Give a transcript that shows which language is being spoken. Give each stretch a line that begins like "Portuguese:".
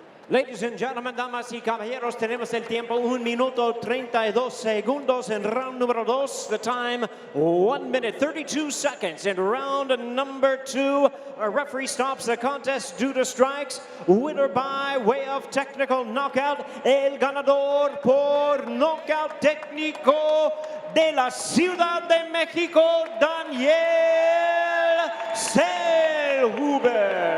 English: Ladies and gentlemen,
Spanish: damas y caballeros, tenemos el tiempo 1 minuto 32 segundos en round número 2.
English: The time 1 minute 32 seconds in round number 2. Our referee stops the contest due to strikes. Winner by way of technical knockout.
Spanish: El ganador por knockout técnico de la Ciudad de México, Daniel Zellhuber.